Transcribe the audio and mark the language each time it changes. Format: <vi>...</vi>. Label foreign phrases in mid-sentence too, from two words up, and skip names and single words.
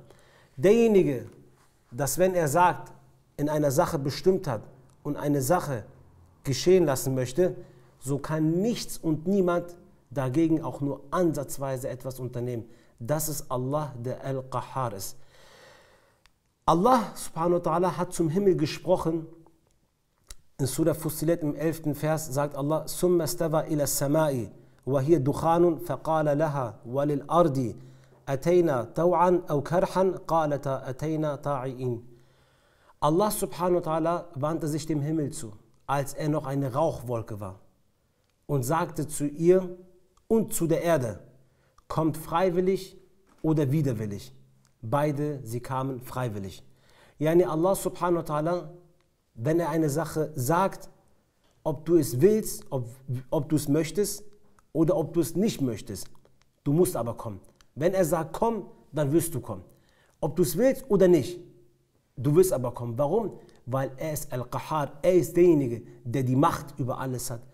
<de>Derjenige, dass wenn er sagt, in einer Sache bestimmt hat und eine Sache geschehen lassen möchte, so kann nichts und niemand dagegen auch nur ansatzweise etwas unternehmen. Das ist Allah, der Al-Qahhar ist.</de> <ar>الله سبحانه وتعالى</ar> <de>hat zum Himmel gesprochen. In Surah Fussilat im 11. Vers sagt Allah:</de> <ar>ثم استوى إلى السماء وهي دخان فقال لها وللأرض ائتيا طوعا أو كرها قالتا أتينا طائعين. الله سبحانه وتعالى</ar> <de>wandte sich dem Himmel zu, als er noch eine Rauchwolke war, und sagte zu ihr und zu der Erde: Kommt freiwillig oder widerwillig. Beide, sie kamen freiwillig.</de> <ar>يعني الله سبحانه وتعالى,</ar> <de>wenn er eine Sache sagt, ob du es willst, ob du es möchtest oder ob du es nicht möchtest, du musst aber kommen. Wenn er sagt, komm, dann wirst du kommen. Ob du es willst oder nicht, du wirst aber kommen. Warum? Weil er ist Al-Qahhar, er ist derjenige, der die Macht über alles hat.</de>